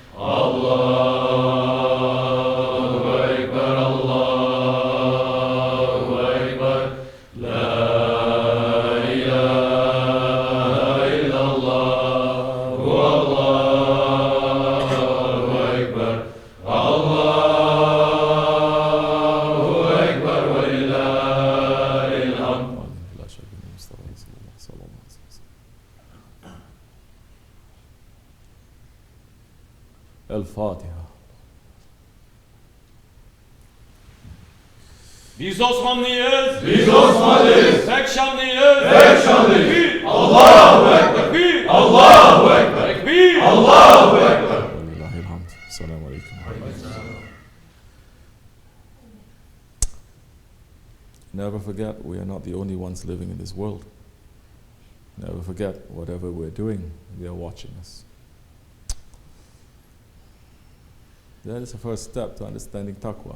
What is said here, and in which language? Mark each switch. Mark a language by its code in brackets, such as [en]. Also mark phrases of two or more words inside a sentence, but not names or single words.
[ar] الله أكبر الله أكبر لا إله إلا الله والله أكبر. الله أكبر ولله الحمد. لا شك أن المصطفى صلى الله عليه وسلم. الفاتحة. [tr] Biz Osmanlıyız. Biz Osmanlıyız. Tek şanlıyız. Tek şanlıyız. Tekbir. [ar] الله أكبر. [tr] Tekbir. [ar] الله أكبر. [tr] Tekbir. [ar] الله أكبر. ولله الحمد. السلام عليكم. [en] Never forget, we are not the only ones living in this world. Never forget, whatever we're doing, they are watching us. That is the first step to understanding taqwa.